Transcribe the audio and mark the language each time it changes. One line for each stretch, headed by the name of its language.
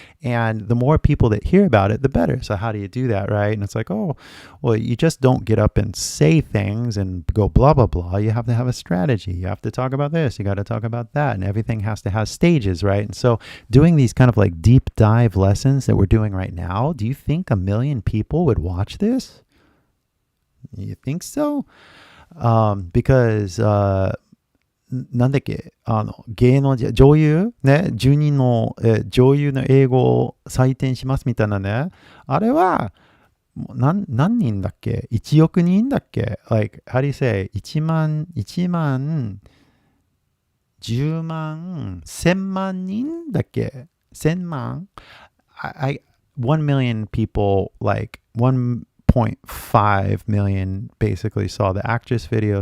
English: And the more people that hear about it, the better. So how do you do that, right? And it's like, oh, well, you just don't get up and say things and go blah, blah, blah. You have to have a strategy. You have to talk about this. You got to talk about that. And everything has to have stages, right? And so doing these kind of like deep dive lessons that we're doing right now, do you think 1 million people would watch this? You think so?
Japanese: Because, なんだっけ、芸能人、女優ね、10人の、女優の英語を採点しますみたいなね。あれは、何人だっけ ?1 億人だっけ ?
English: Like, how do you say?
Japanese: 1万、10万、1000万人だっけ ?1000 万
English: 1 million people, like 1.5 million basically saw the actress video.